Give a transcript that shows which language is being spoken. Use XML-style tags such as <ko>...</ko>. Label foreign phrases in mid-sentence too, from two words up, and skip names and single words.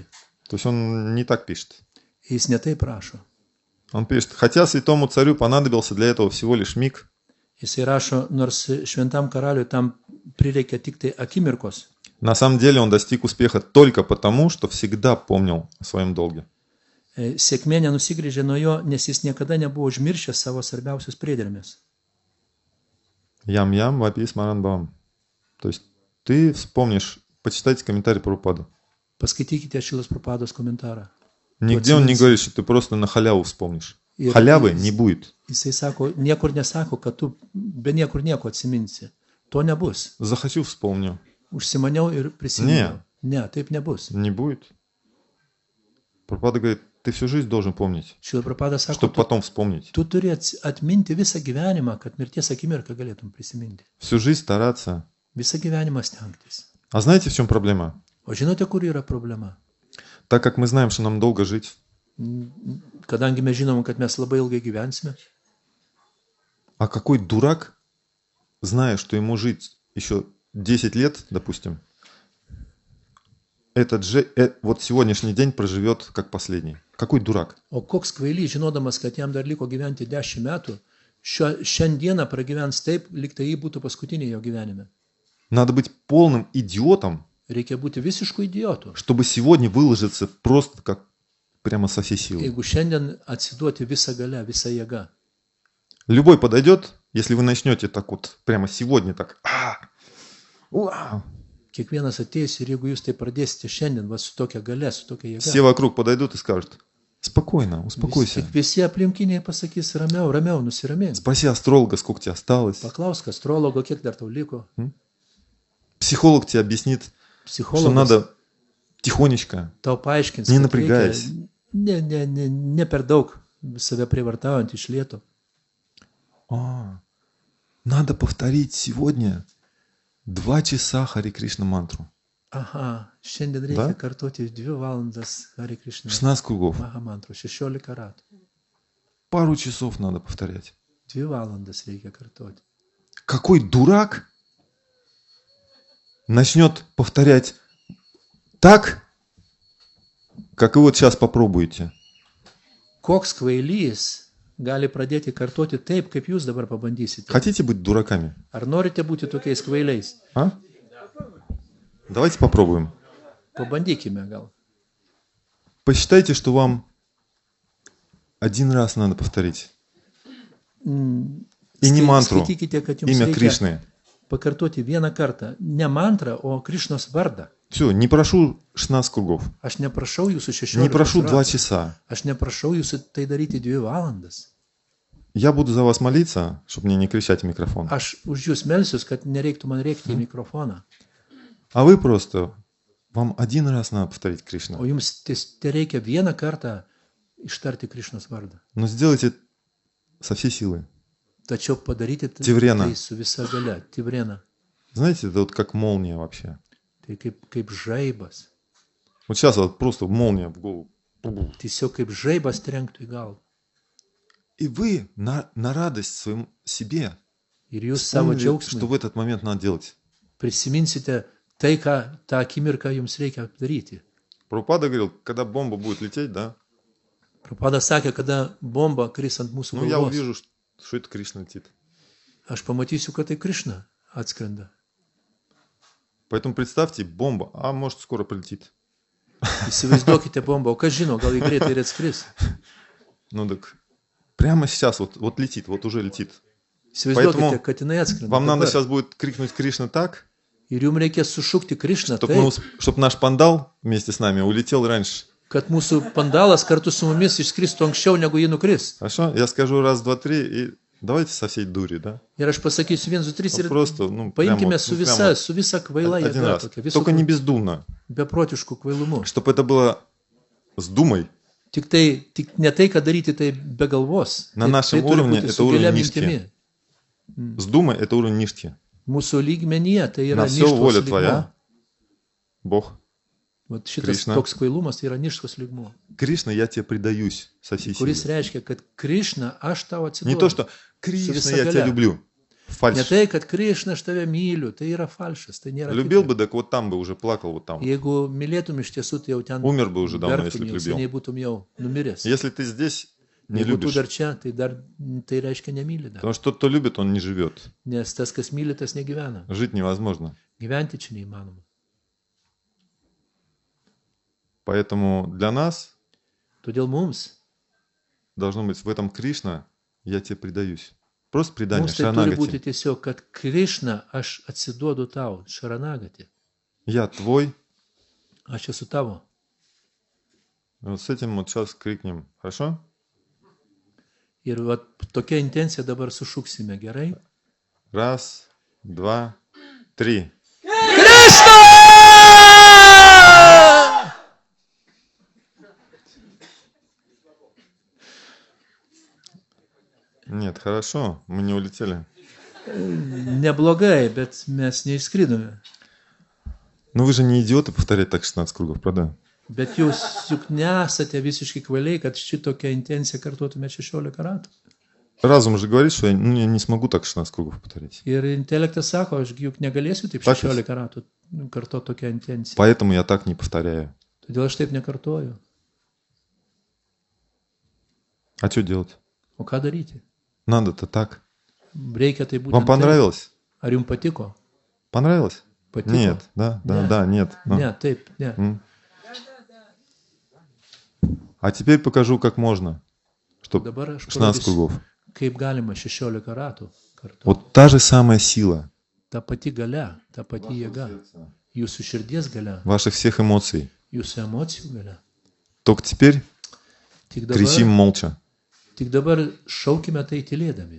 <ru>То есть он не так пишет.</ru> <lt>Jis ne taip rašo.</lt> <ru>Он пишет, хотя святому царю понадобился для этого всего лишь миг,</ru> <lt>Jisai rašo, nors šventam karaliui tam prireikia tik tai akimirkos.</lt> <ru>на самом деле он достиг успеха только потому, что всегда помнил о своем долге.</ru> <lt>Sėkmė nenusigrėžė nuo jo, nes jis niekada nebuvo užmiršęs savo svarbiausius priedermės.</lt> <sa>यं यं, वापिस मरन्भावम्.</sa> <ru>То есть ты вспомнишь, почитайте комментарий Прабхупады.</ru> <lt>Paskaitykite Šilos Prabhupados komentarą.</lt> <ru>Нигде он не говорит, что ты просто на халяву вспомнишь.</ru> <lt>Ir</lt> <ru>Халявы не будет.</ru> <lt>Jisai sako, niekur nesako, kad tu be niekur nieko atsiminsi. To nebus.</lt> <ru>Захочу, вспомню.</ru> <lt>Užsimaniau ir prisiminiau. Ne, taip nebus.</lt> <ru>Не будет. Прабхупада говорит, ты всю жизнь должен помнить,</ru> <lt>Šila Prabhupada sako,</lt> <ru>чтобы потом вспомнить.</ru> <lt>tu turi atminti visą gyvenimą, kad mirties akimirką galėtum prisiminti.</lt> <ru>Всю жизнь стараться.</ru> <lt>Visą gyvenimą stengtis.</lt> <ru>А знаете, в чем проблема?</ru> <lt>O žinote, kur yra problema?</lt> <ru>Так как мы знаем, что нам долго жить,</ru> <lt>Kadangi mes žinom, kad mes labai ilgai gyvensime,</lt> <ru>а какой дурак, зная, что ему žить еще 10 лет, допустим, вот сегодняшний день проживет как последний. Какой дурак?</ru> <lt>o koks kvailys, žinodamas, kad jam dar liko gyventi 10 metų, šiandieną pragyvens taip, lyg tai jį būtų paskutinė jo gyvenime.</lt> <ru>Надо быть полным идиотом,</ru> <lt>Reikia būti visišku idiotu,</lt> <ru>чтобы сегодня выложиться просто как прямо со всей силы.</ru> <lt>jeigu šiandien atsiduoti visą galę, visą jėgą.</lt> <ru>Любой подойдет, если вы начнете так вот прямо сегодня так. Уа!</ru> <lt>Kiekvienas ateis ir jeigu jūs tai pradėsite šiandien, va, su tokia gale, su tokia</lt> <ru>Все</ru> <lt>jėga,</lt> <ru>вокруг подойдут и скажут, спокойно, успокойся.</ru> <lt>visi aplinkiniai pasakys ramiau, ramiau, nusiramink.</lt> <ru>Sпроси астролога, сколько тебе осталось.</ru> <lt>Paklausk astrologo, kiek dar tau liko.</lt> <ru>Психолог тебе объяснит, что</ru> <lt>Psichologas</lt> <ru>надо тихонечко,</ru> <lt>tau paaiškins,</lt> <ru>Не</ru> <lt>kad</lt> <ru>напрягаясь.</ru> <lt>reikia ne per daug save privartaujant iš lėto.</lt> <ru>Надо повторить сегодня 2 часа Хари Кришна мантру.</ru> <lt>Aha, šiandien reikia</lt> <ru>Da?</ru> <lt>kartoti 2 valandas Hare Krishna</lt> <ru>16 кругов.</ru> <lt>Maha mantrų, 16 ratų.</lt> <ru>Пару часов надо повторять.</ru> <lt>2 valandas reikia kartoti.</lt> <ru>Какой дурак начнет повторять так, как вы вот сейчас попробуете.</ru> <lt>Koks kvailys gali pradėti kartoti taip, kaip jūs dabar pabandysite?</lt> <ru>Хотите быть дураками?</ru> <lt>Ar norite būti tokiais kvailiais?</lt> <ru>А? Давайте попробуем.</ru> <lt>Pabandykime gal.</lt> <ru>Посчитайте, что вам 1 раз надо повторить. И не мантру,</ru> <lt>Skaitykite, kad jums</lt> <ru>имя</ru> <lt>reikia</lt> <ru>Кришны.</ru> <lt>pakartoti vieną kartą. Ne mantrą, o Krišnos vardą.</lt> <ru>Все, не прошу 16 кругов.</ru> <lt>Aš neprašau jūsų 16</lt> <ru>Не прошу 2</ru> <lt>ratų.</lt> <ru>часа.</ru> <lt>Aš neprašau jūsų tai daryti 2 valandas.</lt> <ru>Я буду за вас молиться, чтобы мне не кричать в микрофон.</ru> <lt>Aš už jūs melsius, kad nereiktų man rėkti į mikrofoną.</lt> <ru>А вы просто, вам 1 раз надо повторить Кришна.</ru> <lt>O jums reikia vieną kartą ištarti Krišnos vardą.</lt> <ru>Но сделайте со всей силы.</ru> <lt>Tačiau padaryti Tivrena. tai su visa galia. Tivrena.</lt> <ru>Знаете, это вот как молния вообще.</ru> <lt>Tai kaip žaibas.</lt> <ru>Вот сейчас вот просто молния в голову.</ru> <lt>Tiesiog kaip žaibas trenktų į galvą.</lt> <ru>И вы на радость своему себе</ru> <lt>Ir jūs savo</lt> <ru>вспомнили, что</ru> <lt>džiaugsmui</lt> <ru>в этот момент надо делать.</ru> <lt>prisiminsite tai, ką tą akimirką jums reikia daryti.</lt> <ru>Прабхупада говорил, когда бомба будет лететь, да,</ru> <lt>Prabhupada sakė, kada bomba kris ant mūsų</lt> <ru>ну я</ru> <lt>galvos,</lt> <ru>увижу, что это Кришна летит.</ru> <lt>aš pamatysiu, kad tai Krišna atskrenda.</lt> <ru>Поэтому представьте, бомба, а может скоро прилетит.</ru> <lt>Įsivaizduokite bombą, o kas žino, gal į greitai ir atskris.</lt> <ru>Ну так прямо сейчас вот летит, вот уже летит.</ru> <lt>Įsivaizduokite,</lt> <ru>Поэтому</ru> <lt>kad jinai atskrenda.</lt> <ru>Вам надо</ru> <lt>dabar.</lt> <ru>сейчас будет крикнуть Кришна так,</ru> <lt>Ir jums reikės sušukti Krišną taip,</lt> <ru>чтобы наш пандал вместе с нами улетел раньше.</ru> <lt>kad mūsų pandalas kartu su mumis išskristų anksčiau, negu jį nukris.</lt> <ru>Хорошо? Я скажу 1, 2, 3 и давайте со всей дури, да?</ru> <lt>Ir aš pasakysiu 1, 2, 3 ir</lt> <ru>Просто, ну,</ru> <lt>paimkime</lt> <ru>прямо,</ru> <lt>su</lt> <ru>ну,</ru> <lt>visa, su visa kvaila</lt> <ru>один</ru> <lt>jėga,</lt> <ru>раз.</ru> <lt>tokia, visų</lt> <ru>Только не бездумно.</ru> <lt>beprotiškų kvailumu.</lt> <ru>Чтобы это было с думой.</ru> <lt>Tik ne tai, kad daryti tai be galvos.</lt> <ru>Na</ru> <lt>Tai</lt> <ru>našem</ru> <lt>turi</lt> <ru>уровне</ru> <lt>būti</lt> <ru>это</ru> <lt>su</lt> <ru>уровень</ru> <lt>gilia</lt> <ru>нишки.</ru> <lt>mintimi.</lt> <ru>С думой это уровень нишки.</ru> <lt>Mūsų lygmenyje tai yra</lt> <ru>На все воля</ru> <lt>niškos lygmuo.</lt> <ru>твоя. Бог.</ru> <lt>Vat šitas Krishna. toks kvailumas tai yra niškos lygmuo.</lt> <ru>Кришна, я тебе предаюсь со всей силы.</ru> <lt>Kuris reiškia, kad Krišna, aš tau</lt> <ru>Не то,</ru> <lt>atsiduodu.</lt> <ru>что Кришна,</ru> <lt>виса</lt> <ru>я тебя</ru> <lt>галя.</lt> <ru>люблю.</ru> <lt>Ne</lt> <ru>фальшь.</ru> <lt>tai, kad Krišna aš tave myliu, tai yra falšas, tai nėra.</lt> <ru>Любил бы, так вот там бы уже плакал, вот там.</ru> <lt>Jeigu mylėtum iš tiesų, tai jau ten</lt> <ru>Умер бы уже давно, если</ru> <lt>verktum,</lt> <ru>бы</ru> <lt>jau</lt> <ru>любил.</ru> <lt>seniai būtum jau numiręs.</lt> <ru>Если ты здесь не</ru> <lt>Jeigu tu</lt> <ru>любишь,</ru> <lt>dar čia, tai tai reiškia nemyli dar.</lt> <ru>потому что тот, кто любит, он не живет.</ru> <lt>Nes tas, kas myli, tas negyvena.</lt> <ru>Жить невозможно.</ru> <lt>Gyventi čia neįmanoma.</lt> <ru>Поэтому для нас</ru> <lt>Todėl mums</lt> <ru>должно быть в этом Кришна, я тебе предаюсь. Просто предание,</ru> <lt>tai turi būti</lt> <ru>шаранагати.</ru> <lt>tiesiog, kad Krišna aš atsiduodu tau, šaranagati.</lt> <ru>Я твой.</ru> <lt>Aš esu tavo.</lt> <ru>Вот с этим вот сейчас крикнем. Хорошо?</ru> <lt>Ir va, tokia intencija dabar sušuksime, gerai?</lt> <ru>Раз, два, три. Нет, хорошо, мы не улетели.</ru> <lt>Neblogai, bet mes neišskridome.</lt> <ru>Но вы же не идиоты повторять так 16 кругов, правда?</ru> <lt>Bet jūs juk nesate visiškai kvaliai, kad šitokią intenciją kartuotume 16 ratų.</lt> <ru>Разум же говорит, что я не смогу так 16 кругов повторить.</ru> <lt>Ir intelektas sako, aš juk negalėsiu taip 16 ratų kartuoti tokią intenciją.</lt> <ru>Поэтому я так не повторяю.</ru> <lt>Todėl aš taip nekartuoju.</lt> <ru>А что делать?</ru> <lt>O ką daryti?</lt> <ru>Надо-то так.</ru> <lt>Reikia tai būti.</lt> <ru>Вам понравилось?</ru> <lt>Ar jums patiko?</lt> <ru>Понравилось?</ru> <lt>Patiko?</lt> <ru>Нет, да, да, Нет. да, нет. Ну.</ru> <lt>Ne, taip, ne.</lt> <ru>А теперь покажу, как можно, чтобы</ru> <lt>Dabar aš</lt> <ru>16</ru> <lt>parodysiu,</lt> <ru>кругов.</ru> <lt>kaip galima 16 ratų kartu.</lt> <ru>Вот та же самая сила</ru> <lt>Ta pati galia, ta pati jėga. Jūsų širdies galia,</lt> <ru>ваших всех эмоций.</ru> <lt>jūsų emocijų galia.</lt> <ru>Только теперь</ru> <lt>Tik</lt> <ru>кричим молча.</ru> <lt>dabar šaukime tai tylėdami.</lt>